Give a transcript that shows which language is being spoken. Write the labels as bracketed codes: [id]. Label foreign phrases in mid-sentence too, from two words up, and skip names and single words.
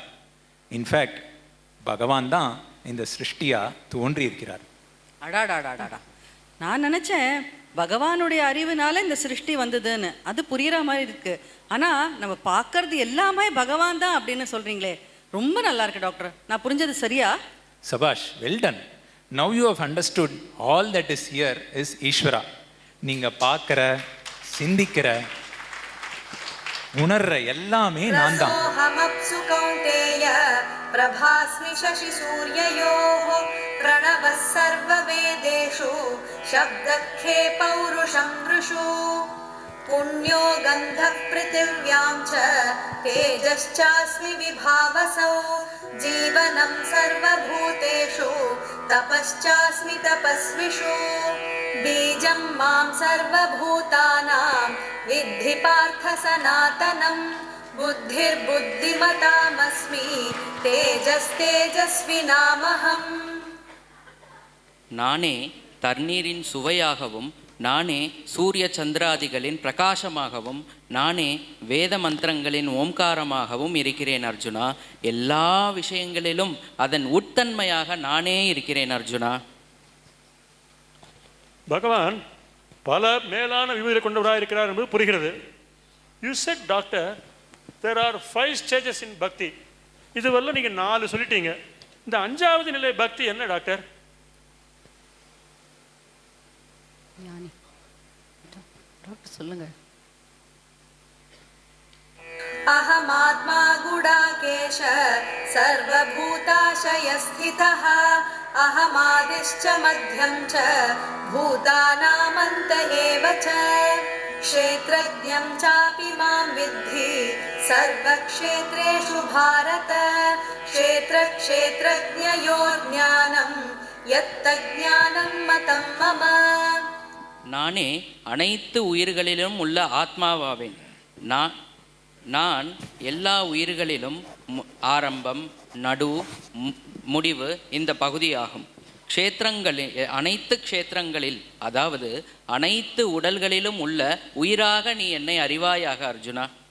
[ta] இன்ஃபேக்ட் பகவான் தான் இந்த சிருஷ்டியா தோன்றி இருக்கிறார். அடாடாடாடாடா, நான் நினச்சேன் பகவானுடைய அறிவுனால இந்த சிருஷ்டி வந்ததுன்னு. அது புரியுற மாதிரி இருக்கு. ஆனால் நம்ம பார்க்கறது எல்லாமே பகவான் தான் அப்படின்னு சொல்கிறீங்களே, ரொம்ப நல்லா இருக்கு டாக்டர். நான் புரிஞ்சது சரியா? சபாஷ், [en] well done. now you have understood all that is here is Ishwara. [ta] நீங்கள் பார்க்குற, சிந்திக்கிற, உணர்ற எல்லாமே நான் தான். [sa] प्रभास्मि शशि सूर्ययोः प्रणवः सर्ववेदेषु शब्दखे पौरुषं वृषु पुण्यो गन्धः पृथिव्यां च तेजश्चास्मि विभावसौ जीवनं सर्वभूतेषु तपश्चास्मि तपस्विषु बीजं मां सर्वभूतानां विद्धि पार्थ सनातनम् बुद्धिर्बुद्धिमतामस्मि तेजस्तेजस्विनामहम्. [ta] நானே தண்ணீரின் சுவையாகவும், நானே சூரிய சந்திராதிகளின் பிரகாசமாகவும், நானே வேத மந்திரங்களின் ஓம்காரமாகவும் இருக்கிறேன் அர்ஜுனா. எல்லா விஷயங்களிலும் அதன் உட்தன்மையாக நானே இருக்கிறேன் அர்ஜுனா. பகவான் பல மேலான விபூதிகளை கொண்டவராக இருக்கிறார் என்பது புரிகிறது. [en] you said doctor, there are 5 stages in பக்தி. [ta] இதுவரை நீங்கள் 4 சொல்லிட்டீங்க. இந்த 5வது நிலை பக்தி என்ன டாக்டர்? டாக்டர் சொல்லுங்க. [sa] अहमात्मा गुडाकेश सर्वभूताशयस्थितः अहमादिश्च मध्यं च भूतानामन्त एव च क्षेत्रज्ञं चापि मां विद्धि सर्वक्षेत्रेषु भारत क्षेत्रक्षेत्रज्ञयोर् ज्ञानं यत्तज्ज्ञानं मतं मम. [ta] நானே அனைத்து உயிர்களிலும் உள்ள ஆத்மாவாவேன். நான் எல்லா உயிர்களிலும் ஆரம்பம், நடு, முடிவு இந்த பகுதியாகும். அனைத்து க்ஷேத்திரங்களில், அதாவது அனைத்து உடல்களிலும் உள்ள உயிராக நீ என்னை அறிவாயாக அர்ஜுனா.